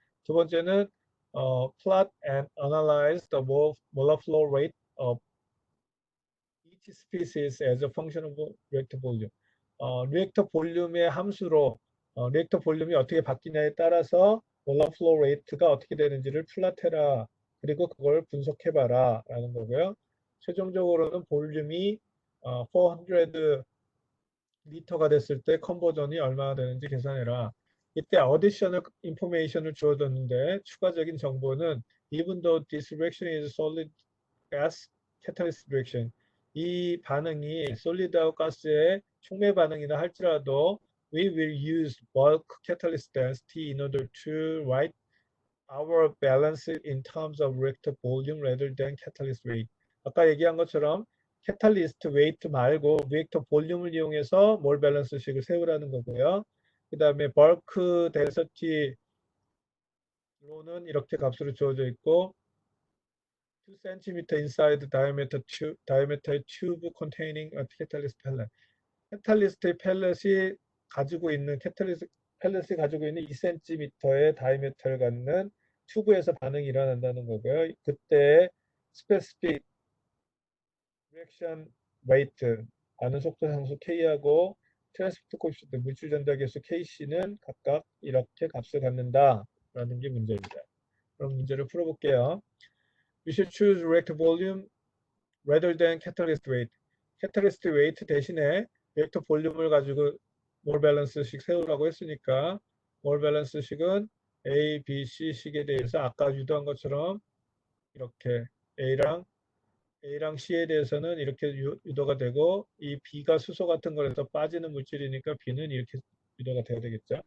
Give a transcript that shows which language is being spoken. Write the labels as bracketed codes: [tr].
[ko] 두 번째는 [en] plot and analyze the molar flow rate of each species as a function of reactor volume. [ko] 리액터 볼륨의 함수로 리액터 볼륨이 어떻게 바뀌냐에 따라서 몰라 플로우 레이트가 어떻게 되는지를 플라테라 그리고 그걸 분석해봐라 라는 거고요. 최종적으로는 볼륨이 400 리터가 됐을 때 컨버전이 얼마나 되는지 계산해라. 이때 어디셔널 인포메이션을 주어졌는데 추가적인 정보는 [en] even though this reaction is solid gas catalyst reaction [ko] 이 반응이 솔리드하고 가스의 촉매 반응이나 할지라도 [en] we will use bulk catalyst density in order to write our balance in terms of reactor volume rather than catalyst weight. [ko] 아까 얘기한 것처럼 catalyst weight 말고 reactor 볼륨을 이용해서 몰 밸런스식을 세우라는 거고요. 그 다음에 bulk density 로는 이렇게 값으로 주어져 있고 [en] 2cm inside diameter tube containing a catalyst pellet. [ko] catalyst pellet이 가지고 있는 catalyst pellet이 가지고 있는 2cm의 다이아미터를 갖는 튜브에서 반응이 일어난다는 거고요. 그때 specific reaction rate 아는 속도 상수 K하고 트랜스포트 코에피시언트 물질 전달계수 KC는 각각 이렇게 값을 갖는다라는 게 문제입니다. 그럼 문제를 풀어볼게요. [en] We should choose reactor volume rather than catalyst weight. [ko] catalyst weight 대신에 리액터 볼륨을 가지고 몰 밸런스식 세우라고 했으니까 몰 밸런스식은 A, B, C 식에 대해서 아까 유도한 것처럼 이렇게 A랑 C에 대해서는 이렇게 유도가 되고 이 B가 수소 같은 거에서 빠지는 물질이니까 B는 이렇게 유도가 돼야 되겠죠.